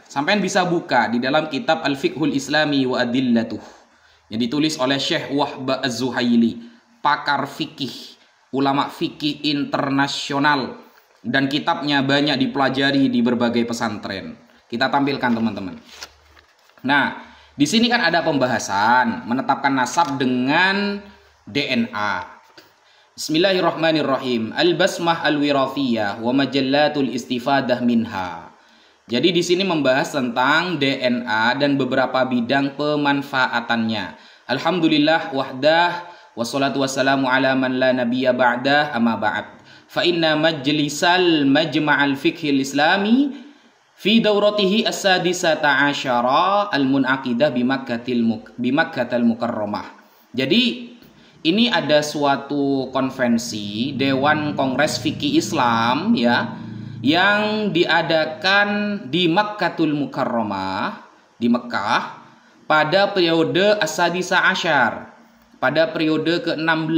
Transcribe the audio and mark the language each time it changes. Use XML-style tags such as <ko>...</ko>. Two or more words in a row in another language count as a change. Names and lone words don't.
<id>Sampean bisa buka di dalam kitab Al-Fiqhul Islami wa Adillatuh yang ditulis oleh Syekh Wahba Az-Zuhaili, pakar fikih, ulama fikih internasional, dan kitabnya banyak dipelajari di berbagai pesantren. Kita tampilkan teman-teman. Nah, di sini kan ada pembahasan menetapkan nasab dengan DNA.</id> <ar>Bismillahirrahmanirrahim. البصمة الوراثية ومجالات الاستفادة منها.</ar> <id>Jadi di sini membahas tentang DNA dan beberapa bidang pemanfaatannya.</id> <ar>الحمد لله وحده والصلاة والسلام على من لا نبي بعده أما بعد. فإن مجلس المجمع الفقهي الإسلامي في دورته السادسة عشرة المنعقدة بمكة المكرمة.</ar> <id>Jadi ini ada suatu konvensi Dewan Kongres Fikih Islam ya, yang diadakan di Makkatul Mukarramah di Mekah pada periode</id> <ar>السادسة عشر,</ar> <id>pada periode ke-16.</id>